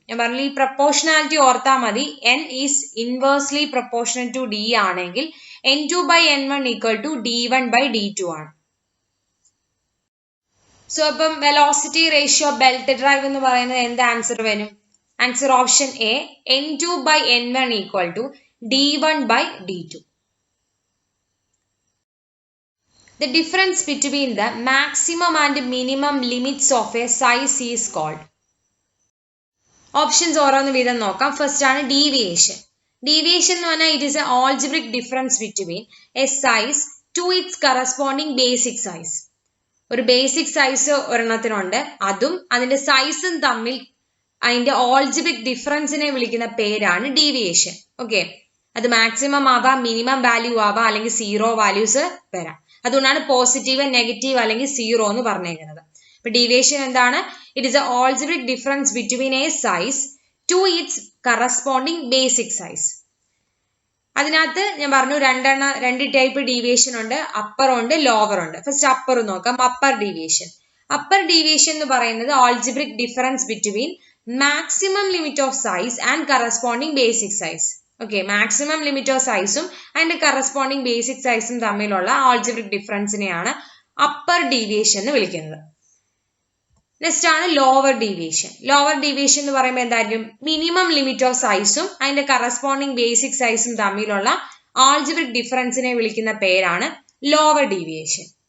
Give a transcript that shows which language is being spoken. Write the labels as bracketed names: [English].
[Malayalam] ഞാൻ പറഞ്ഞു ഈ പ്രൊപ്പോർഷണാലിറ്റി ഓർത്താൽ മതി. [English] n is inversely proportional to d [Malayalam] ആണെങ്കിൽ n2/n1 ഈക്വൽ ടു d1/d2 ആണ്. സോ അപ്പം വെലോസിറ്റി റേഷ്യോ ബെൽറ്റ് ഡ്രൈവ് എന്ന് പറയുന്നത് എന്ത് ആൻസർ വരും? [English] Answer option A, n2/n1 equal to d1/d2. The difference between the maximum and minimum limits of a size is called. [Malayalam] Options ഓരോന്ന് വീതം നോക്കാം. First ആണ് ഡീവിയേഷൻ. ഡീവിയേഷൻ എന്ന് പറഞ്ഞാൽ [English] It is a algebraic difference between a size to its corresponding basic size. [Malayalam] ഒരു basic size ഒരെണ്ണത്തിനുണ്ട്, അതും അതിന്റെ സൈസും തമ്മിൽ അതിന്റെ algebraic ഡിഫറൻസിനെ വിളിക്കുന്ന പേരാണ് ഡീവിയേഷൻ. ഓക്കെ, അത് മാക്സിമം ആവാം, മിനിമം വാല്യൂ ആവാം, അല്ലെങ്കിൽ 0 വാല്യൂസ് വരാം. അതുകൊണ്ടാണ് പോസിറ്റീവ്, നെഗറ്റീവ് അല്ലെങ്കിൽ 0 എന്ന് പറഞ്ഞേക്കുന്നത്. അപ്പൊ ഡീവിയേഷൻ എന്താണ്? [English] It is a algebraic difference between a size to its corresponding basic size. [Malayalam] അതിനകത്ത് ഞാൻ പറഞ്ഞു രണ്ട് ടൈപ്പ് ഡീവിയേഷൻ ഉണ്ട്, അപ്പർ ഉണ്ട്, ലോവർ ഉണ്ട്. ഫസ്റ്റ് അപ്പർ നോക്കാം. Upper deviation. അപ്പർ ഡീവിയേഷൻ എന്ന് പറയുന്നത് [English] algebraic difference between maximum limit of size and corresponding basic size. [Malayalam] Okay, maximum limit of സൈസും അതിന്റെ കറസ്പോണ്ടിങ് ബേസിക് സൈസും തമ്മിലുള്ള algebraic ഡിഫറൻസിനെയാണ് അപ്പർ ഡീവിയേഷൻ എന്ന് വിളിക്കുന്നത്. നെക്സ്റ്റ് ആണ് ലോവർ ഡീവിയേഷൻ. ലോവർ ഡീവിയേഷൻ എന്ന് പറയുമ്പോൾ എന്തായിരിക്കും? മിനിമം ലിമിറ്റ് ഓഫ് സൈസും അതിന്റെ കറസ്പോണ്ടിങ് ബേസിക് സൈസും തമ്മിലുള്ള algebraic ഡിഫറൻസിനെ വിളിക്കുന്ന പേരാണ് ലോവർ ഡീവിയേഷൻ.